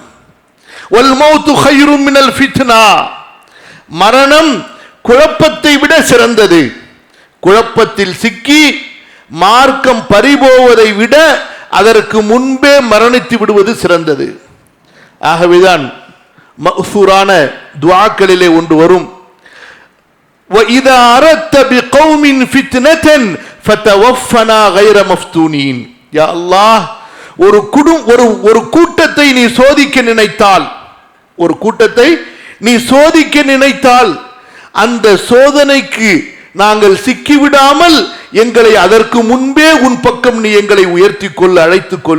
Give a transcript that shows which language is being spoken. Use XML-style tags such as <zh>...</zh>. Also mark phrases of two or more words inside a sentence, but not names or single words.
<ar>والموت خير من الفتنة,</ar> <ta>மரணம் குழப்பத்தை விட சிறந்தது. குழப்பத்தில் சிக்கி மார்க்கம் பறிபோவதை விட அதற்கு முன்பே மரணித்து விடுவது சிறந்தது. ஆகவேதான் மஃசூரான துஆக்களிலே ஒன்று வரும்,</ta> <ar>وَإِذَا أَرَدْتَ بِقَوْمٍ فِتْنَةً فَتَوَفَّنَا غَيْرَ مَفْتُونِينَ. يا الله,</ar> <ta>ஒரு கூட்டத்தை நீ சோதிக்க நினைத்தால், ஒரு கூட்டத்தை நீ சோதிக்க நினைத்தால் அந்த சோதனைக்கு நாங்கள் சிக்கிவிடாமல் எங்களை அதற்கு முன்பே உன் பக்கம் நீ எங்களை உயர்த்திக் கொள், அழைத்துக் கொள்.</ta>